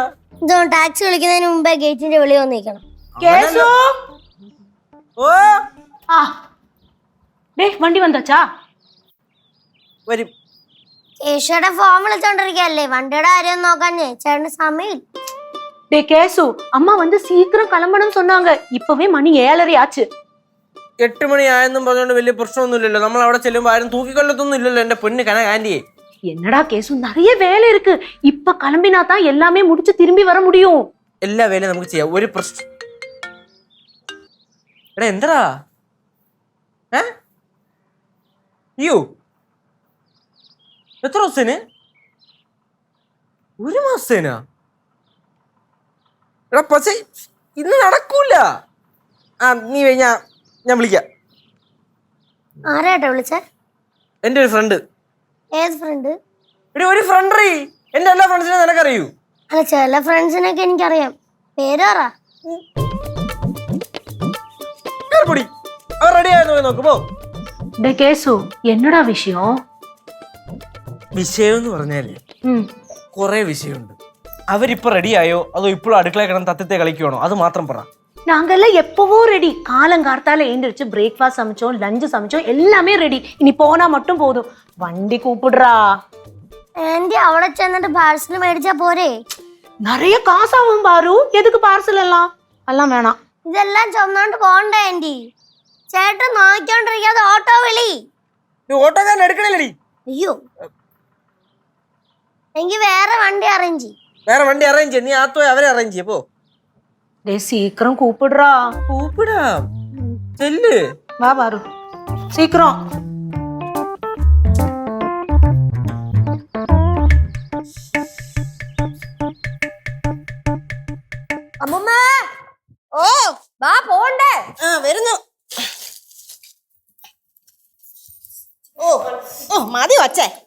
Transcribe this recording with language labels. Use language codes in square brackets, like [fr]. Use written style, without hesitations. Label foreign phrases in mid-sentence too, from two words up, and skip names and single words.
[ml] ഇതൊന്നും ടാക്സി വിളിക്കുന്നതിന് മുമ്പേ ഗേറ്റിന്റെ വെളി വന്നിരിക്കണം. [ta] வண்டி வந்தாச்சா? [ml] വരും. കേശുടെ ഫോൺ വിളിച്ചോണ്ടിരിക്കല്ലേ, വണ്ടിയുടെ കാര്യം നോക്കാഞ്ഞേ ചേട്ടന് സമയം. [ta] டே கேசு, அம்மா வந்து சீக்கிரம் கிளம்பணும்னு சொன்னாங்க. இப்பவே மணி 7:30 ஆச்சு. [ml] 8 മണി ആയെന്നും പറഞ്ഞോണ്ട് വലിയ പ്രശ്നമൊന്നുമില്ലല്ലോ. നമ്മൾ അവിടെ ചെല്ലുമ്പോ ആരും തൂക്കിക്കൊല്ലത്തൊന്നും ഇല്ലല്ലോ എന്റെ പൊന്ന് ആന്റിയെ. [ta] என்னடா கேசு, நிறைய வேலை இருக்கு. இப்ப கிளம்பினா தான் எல்லாமே முடிச்சு திரும்பி வர முடியும். [ml] എല്ലാ വേലയും നമുക്ക് ചെയ്യാം, ഒരു പ്രശ്നം. എടാ എന്താ യോ എത്ര ദിവസത്തിന്? 1 മാസത്തേനാ? എടാ പക്ഷേ ഇന്ന് നടക്കൂല. നീ ഞാൻ വിളിക്കാം. ആരാട്ടാ വിളിച്ചേ? എന്റെ ഒരു ഫ്രണ്ട്. ഏത് ഫ്രണ്ട്? ഒരു ഫ്രണ്ട്. എന്റെ എല്ലാ ഫ്രണ്ട്സിനെ നിനക്കറിയൂ? അല്ല, ചില ഫ്രണ്ട്സിനൊക്കെ എനിക്കറിയാം. പേര് പറ. അവർ റെഡി ആയെന്ന് നോക്കുമ്പോ. [ta] டே கேசு, என்னடா விஷயம்? [ml] വിഷയം എന്ന് പറഞ്ഞാല് കൊറേ വിഷയമുണ്ട്. അവരിപ്പോ റെഡി ആയോ അതോ ഇപ്പോഴും അടുക്കള കിടന്ന് തത്തത്തെ കളിക്കുവാണോ? അത് മാത്രം പറ. [ta] நாங்கெல்லாம் எப்பவோ ரெடி. காலங்கார்த்தால எழுந்திரிச்சு பிரேக்ஃபாஸ்ட் சமைச்சோம், லஞ்ச் சமைச்சோம், எல்லாமே ரெடி. இனி போனா மட்டும் போதும். வண்டி கூப்பிடுறா. [ml] ആന്റി അവിടെ ചെന്നിട്ട് പാഴ്സൽ മേടിച്ചാ പോരെ? [ta] நிறைய காசாவும் பாரு. எதுக்கு பார்சல் எல்லாம்? எல்லாம் வேணாம். [ml] ഇതെല്ലാം ചുമന്നോണ്ട് പോണ്ടേ ആന്റി? ചേട്ടൻ നോക്കിക്കൊണ്ടിരിക്കാതെ ഓട്ടോ വിളി. ഓട്ടോക്കാരൻ എടുക്കണല്ലേ? അയ്യോ, എനിക്ക് വേറെ വണ്ടി അറേഞ്ച് ചെയ്യും. വേറെ വണ്ടി അറേഞ്ച് ചെയ്യ. നീ ആത്തോ അവരെ അറേഞ്ച് ചെയ്യപ്പോ. [ta] டே சீக்கிரம் கூப்பிடுறா. கூப்பிடாம் செல்லு. வா பாரு சீக்கிரம். [ml] അമ്മൂമ്മ, ഓ വാ പോണ്ടേ. വരുന്നു. ഓ മതി വച്ചേ.